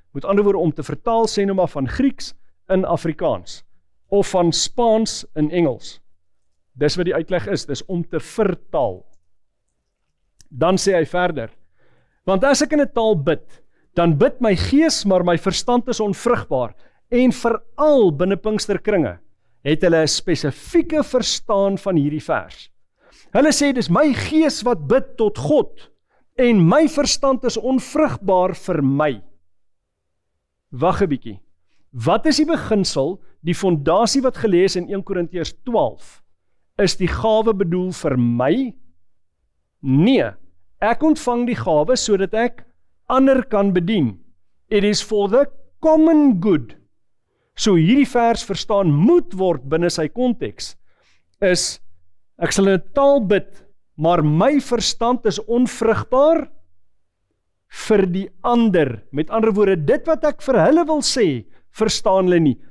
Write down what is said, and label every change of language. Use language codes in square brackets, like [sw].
[af] Met ander woorde, om te vertaal, sê nou maar van Grieks in Afrikaans, of van Spaans in Engels. Dis wat die uitleg is, dis om te vertaal. Dan sê hy verder, want as ek in 'n taal bid, dan bid my gees, maar my verstand is onvrugbaar, en veral binne Pinksterkringe, het hulle 'n spesifieke verstaan van hierdie vers. Hulle sê, dis my gees wat bid tot God, en my verstand is onvrugbaar vir my. Wag 'n bietjie. Wat is die beginsel, die fondasie wat gelees in 1 Korintiërs 12? Is die gawe bedoel vir my? Nee, ek ontvang die gawe sodat ek ander kan bedien. [en] It is for the common good. [af] So hierdie vers verstaan moet word binne sy konteks, is, ek sal in 'n taal bid, maar my verstand is onvrugbaar vir die ander. Met ander woorde, dit wat ek vir hulle wil sê, verstaan hulle nie.